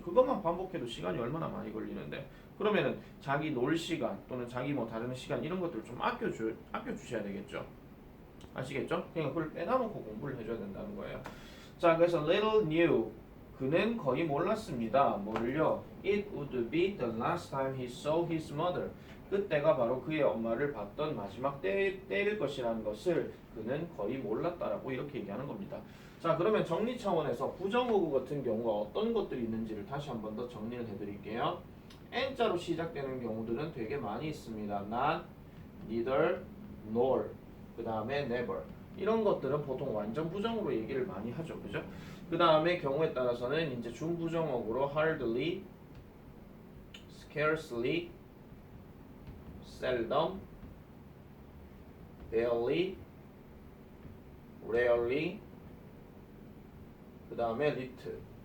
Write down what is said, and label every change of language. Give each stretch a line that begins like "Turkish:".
Korean: 그것만 반복해도 시간이 얼마나 많이 걸리는데, 그러면은 자기 놀 시간 또는 자기 뭐 다른 시간 이런 것들을 좀 아껴주셔야 되겠죠. 아시겠죠? 그러니까 그걸 빼놔놓고 공부를 해줘야 된다는 거예요. 자, 그래서
English: little knew,
Korean: 그는 거의 몰랐습니다. 뭘요?
English: It would be the last time he saw his mother.
Korean: 그때가 바로 그의 엄마를 봤던 마지막 때일 것이라는 것을 그는 거의 몰랐다라고 이렇게 얘기하는 겁니다. 자, 그러면 정리 차원에서 부정어구 같은 경우가 어떤 것들이 있는지를 다시 한 번 더 정리를 해드릴게요. N자로 시작되는 경우들은 되게 많이 있습니다.
English: Not, neither, nor,
Korean: 그 다음에
English: never.
Korean: 이런 것들은 보통 완전 부정으로 얘기를 많이 하죠. 그죠? 그 다음에 경우에 따라서는 이제 준부정어구로
English: hardly, scarcely, seldom, barely, rarely,
Korean: 그 다음에 little.